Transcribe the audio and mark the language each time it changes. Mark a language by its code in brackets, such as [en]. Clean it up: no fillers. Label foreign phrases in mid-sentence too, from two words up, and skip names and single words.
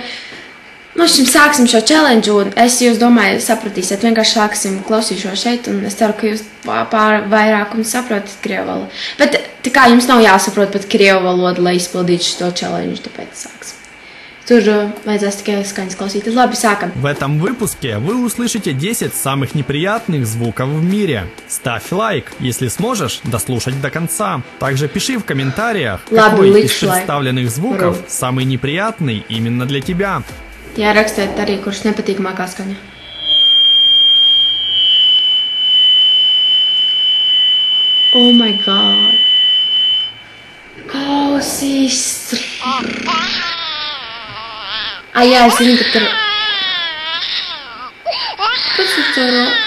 [lv] Sāksim šo challenge, un es jūs domāju, sapratīsiet, vienkārši sāksim klausīšos šeit, un es ceru, ka jūs vairākums saprotat krievu valodu. Bet tā kā jums nav jāsaprot pat krievu valodu, lai izpildītu šo challenge, tāpēc sāksim. Tur vajadzēs tikai skaņas klausīties. Labi, sākam. [ru] В этом выпуске вы услышите 10 самых неприятных звуков в мире. Ставь лайк, если сможешь дослушать до конца. Также пиши в комментариях, какой из представленных звуков самый неприятный именно для тебя. [lv] Jā, rakstiet arī, kurš nepatīkamākā skaņa. [en] Oh my god. [lv] Klausīs. Jā, es zinu, ka tur... Kas ir tur?